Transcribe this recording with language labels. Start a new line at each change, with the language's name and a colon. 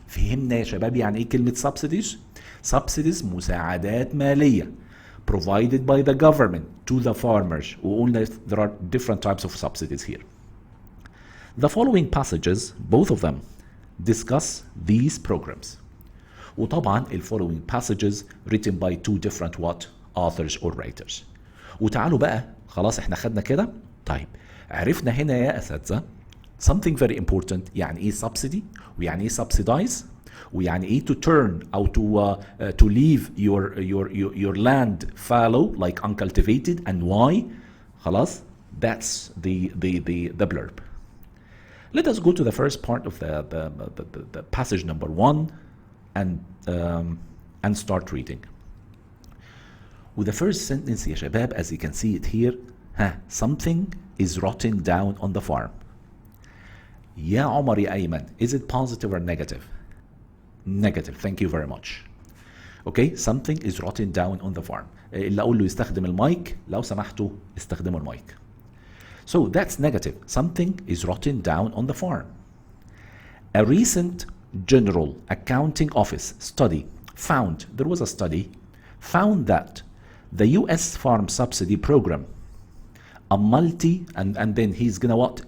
Arabic: فهمنا يا شباب يعني ايه كلمة
English: subsidies؟ subsidies
Arabic: مساعدات مالية
English: provided by the government to the farmers.
Arabic: وقلنا
English: there are different types of subsidies here. The following passages, both of them, discuss these programs.
Arabic: وطبعا ال
English: following passages written by two different what? Authors or writers.
Arabic: وتعالوا بقى خلاص احنا خدنا كده. طيب عرفنا هنا يا أساتذة
English: something very important
Arabic: يعني ايه
English: subsidy
Arabic: ويعني ايه
English: subsidize ويعني ايه to turn او to leave your land fallow like uncultivated and why.
Arabic: خلاص
English: that's the blurb. Let us go to the first part of the passage number 1 and start reading. With the first sentence
Arabic: يا شباب
English: as you can see it here Something is rotting down on the farm. يا عمر يا أيمن, is it positive or negative? Negative, thank you very much. Okay, something is rotting down on the farm.
Arabic: اللي أقول له يستخدم المايك, لو سمحتوا استخدموا المايك.
English: So that's negative. Something is rotting down on the farm. A recent General Accounting Office study found that the US Farm Subsidy Program, a multi, and then he's gonna what?